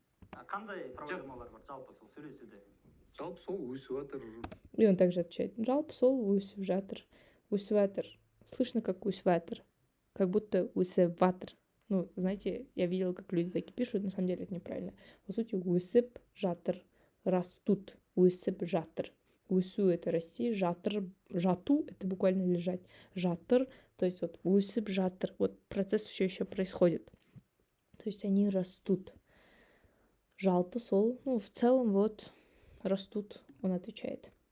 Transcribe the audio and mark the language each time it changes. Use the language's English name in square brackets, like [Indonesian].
[Kazakh] Қандай проблемалар бар жалпы сол сөйлесуде? Жалпы сол өсіп жатыр. [Russian] И он также отвечает, [Kazakh] жалпы сол өсіп жатыр. Өсіп жатыр. [Russian] Слышно, как [Kazakh] өсіп жатыр. [Russian] Как будто [Kazakh] өсіп жатыр. [Russian] Ну, знаете, я видела, как люди такие пишут, на самом деле это неправильно. По сути, [Kazakh] өсіп жатыр, [Russian] растут, [Kazakh] өсіп жатыр. Өсу [Russian] — это расти, жатыр, жату — это буквально лежать. Жатыр, то есть вот [Kazakh] өсіп жатыр. [Russian] Вот процесс все еще происходит. То есть они растут. [Kazakh] Жалпы сол, [Russian] ну, в целом вот растут, он отвечает.